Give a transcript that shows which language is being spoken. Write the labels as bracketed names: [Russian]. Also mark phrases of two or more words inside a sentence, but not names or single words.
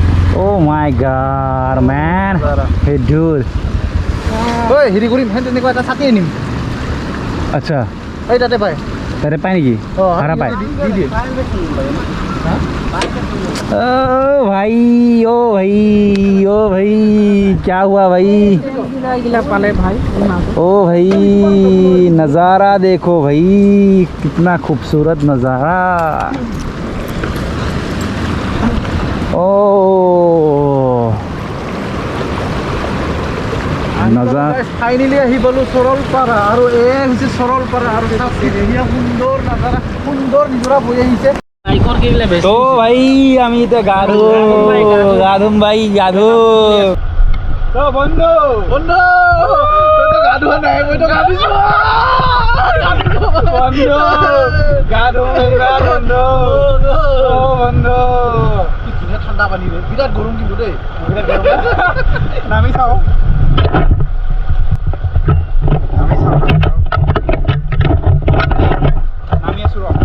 [English] oh my god man, hey dude। [Assamese] ঐ হেৰি কৰিম, সেই তেনেকুৱা এটা ছাতি আনিম। আচ্ছা, এই তাতে পায়। তাতে পায় নেকি? ভাড়া পায়? দি দিয়ে। [Hindi] ओ भाई ओ भाई क्या हुआ भाई? पाले भाई ओ भाई नज़ारा देखो भाई, कितना खूबसूरत नज़ारा। ओ नज़ारा [Assamese] ফাইনেলি আহি পালোঁ সৰলপাৰা, আৰু এই হৈছে সৰলপাৰা। আৰু সুন্দৰ নাজাৰা, সুন্দৰ নিজৰা বৈ আহিছে। তো ভাই আমি তো গাধু গাধুম ভাই গাধু। তো বন্ধু বন্ধু তই তো গা ধোৱা নাই, মই তো গা ধুইছো। বন্ধু গাধু বন্ধু, ও বন্ধু কি ধুনীয়া ঠাণ্ডা পানী ৰে, বিৰাট গৰম কিন্তু দেই। নামি চাও, নামি আছো ৰ।